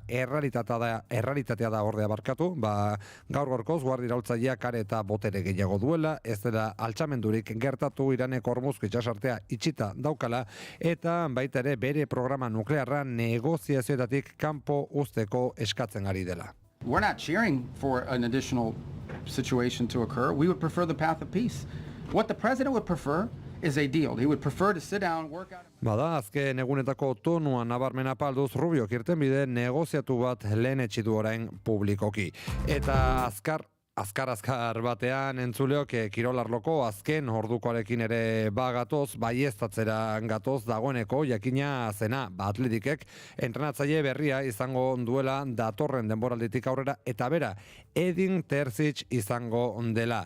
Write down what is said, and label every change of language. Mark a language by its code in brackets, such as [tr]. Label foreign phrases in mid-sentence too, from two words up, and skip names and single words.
[eu] Errealitatea da ordea barkatu, gaur gorkoz guardia iraultzaileak are eta botere gehiago duela, ez dela altxamendurik gertatu Iraneko Hormuzko itsasartea itxita daukala eta baita ere bere programa nuklearra negoziazioetatik kanpo uzteko eskatzen ari dela. [en] We're not cheering for an additional situation to occur. We would prefer the path of peace. What the president would prefer is a deal. He would prefer to sit down, work out. [eu] Azken egunetako tonua nabarmena palduz Rubiok irtenbide negoziatu bat lehenetsi du orain publikoki. Eta azkar batean entzuleok kirolarloko azken ordukoarekin ere gatoz, baieztatzera gatoz dagoeneko jakina zena Atletikek entrenatzaile berria izango duela datorren denboralditik aurrera eta bera Edin Terzic izango dela.